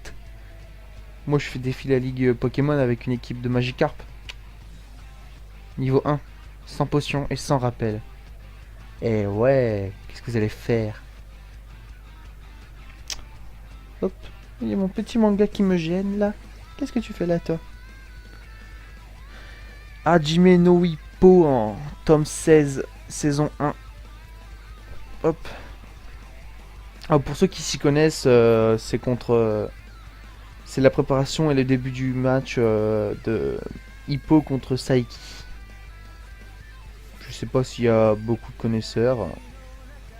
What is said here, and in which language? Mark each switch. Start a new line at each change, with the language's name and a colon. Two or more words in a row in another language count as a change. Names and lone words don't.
French: Moi, je fais défiler la ligue Pokémon avec une équipe de Magikarp. Niveau 1. Sans potion et sans rappel. Et ouais, qu'est-ce que vous allez faire? Hop, il y a mon petit manga qui me gêne là. Qu'est-ce que tu fais là, toi? Hajime no Ippo en tome 16, saison 1. Hop. Alors pour ceux qui s'y connaissent, c'est contre... c'est la préparation et le début du match de Hippo contre Saiki. Je sais pas s'il y a beaucoup de connaisseurs.